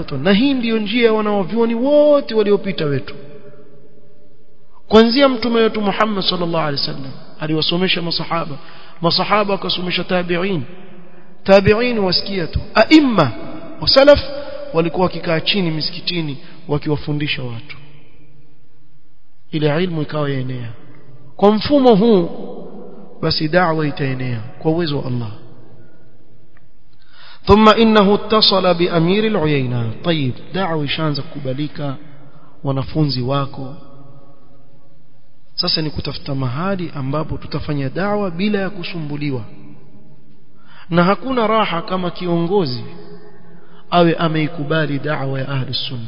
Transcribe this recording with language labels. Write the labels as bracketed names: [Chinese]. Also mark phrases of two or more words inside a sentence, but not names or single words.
[Swahili] Na hii ndio njia wanaovioni wote waliopita wetu, kuanzia mtume wetu Muhammad [Arabic] صلى الله عليه وسلم [Swahili] aliwasomesha masahaba wakasomesha tabi'in wasikia tu. [Arabic] أئمة وسلف [Swahili] walikuwa wakikaa chini misikitini wakiwafundisha watu, ile ilmu ikawa yaenea. Kwa mfumo huu basi da'wa itaenea kwa uwezo wa Allah. [Arabic] ثم إنه اتصل بأمير العيينة. [Swahili] Tayib, da'wa ishaanza kukubalika, wanafunzi wako sasa ni kutafuta mahali ambapo tutafanya da'wa bila ya kusumbuliwa. Na hakuna raha kama kiongozi awe ameikubali da'wa ya [Arabic] أهل السنة.